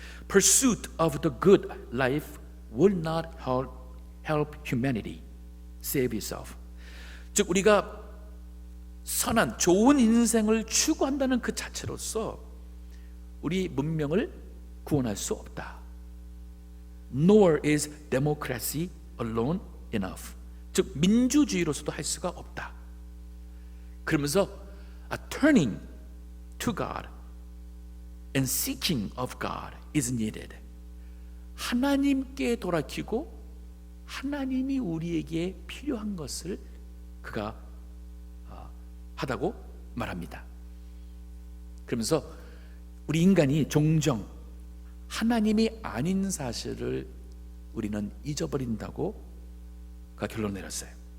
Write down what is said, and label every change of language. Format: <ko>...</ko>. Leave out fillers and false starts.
<en>Pursuit of the good life will not help humanity save itself.</en> <ko>즉 우리가 선한 좋은 인생을 추구한다는 그 자체로서 우리 문명을 구원할 수 없다.</ko> <en>Nor is democracy alone enough.</en> <ko>즉 민주주의로서도 할 수가 없다. 그러면서</ko> <en>turning to God and seeking of God is needed.</en> <ko>하나님께 돌아키고 하나님이 우리에게 필요한 것을 그가 하다고 말합니다. 그러면서 우리 인간이 종종 하나님이 아닌 사실을 우리는 잊어버린다고 그가 결론을 내렸어요.</ko>